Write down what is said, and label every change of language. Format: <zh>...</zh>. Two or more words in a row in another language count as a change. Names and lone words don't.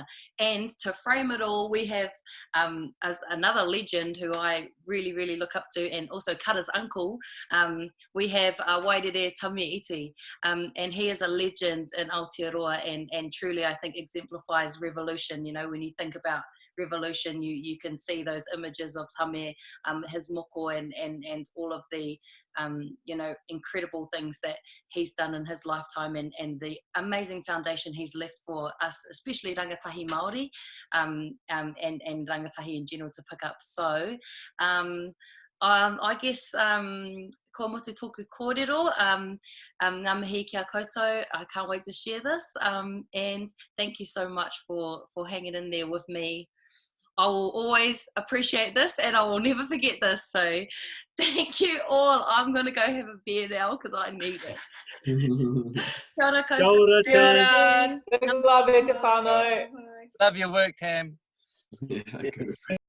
<en>And to frame it all, we have as another legend who I really, really look up to, and also Kara's uncle, we have Wairere Tamatha, and he is a legend in Aotearoa, and truly I think exemplifies revolution. You know, when you think about revolution, you can see those images of Tame, his moko, and all of the you know, incredible things that he's done in his lifetime, and the amazing foundation he's left for us, especially</en> <mi>rangatahi Māori,</mi> <en>and rangatahi in general, to pick up. So I guess</en> <mi>ko motu toku kōrero, ngā mihi kia koutou.</mi> <en>I can't wait to share this, and thank you so much for hanging in there with me. I will always appreciate this, and I will never forget this. So thank you all. I'm going to go have a beer now because I need it.</en> <mi>Kia ora koutou. Kia ora, Kia ora.</mi> <en>Big love</en> <mi>e te whānau.</mi> <en>Love your work, Tam. Yeah, good.</en>